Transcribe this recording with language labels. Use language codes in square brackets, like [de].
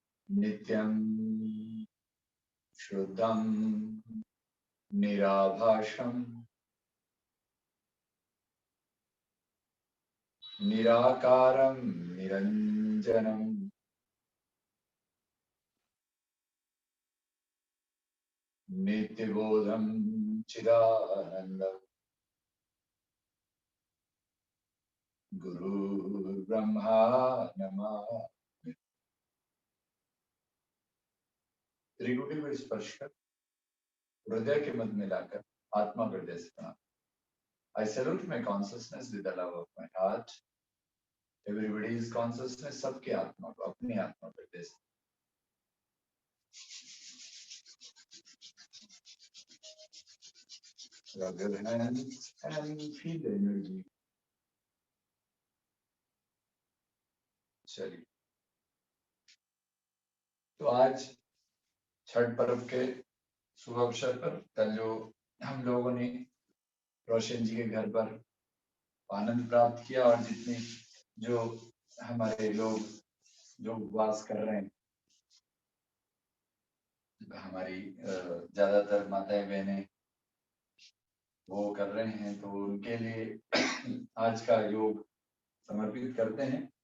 [sa] नित्यम शुद्धम निराभाषम निराकारं निरंजनम नित्यबोधं चिदानंदम गुरु ब्रह्मा नमः। [hi] त्रिकुटी पर स्पर्श कर हृदय के मध्य में लाकर आत्मा हृदय से प्रणाम। [en] I salute my consciousness with the love of my heart. Everybody's consciousness, [hi] सबके आत्मा को अपनी आत्मा हृदय से। [en] Rub your hands and feel the energy. [hi] चलिए, तो आज छठ पर्व के शुभ अवसर पर कल जो हम लोगों ने रोशन जी के घर पर आनंद प्राप्त किया और जितने जो हमारे लोग जो उपवास कर रहे हैं, हमारी ज्यादातर माताएं बहनें वो कर रहे हैं, तो उनके लिए आज का योग समर्पित करते हैं।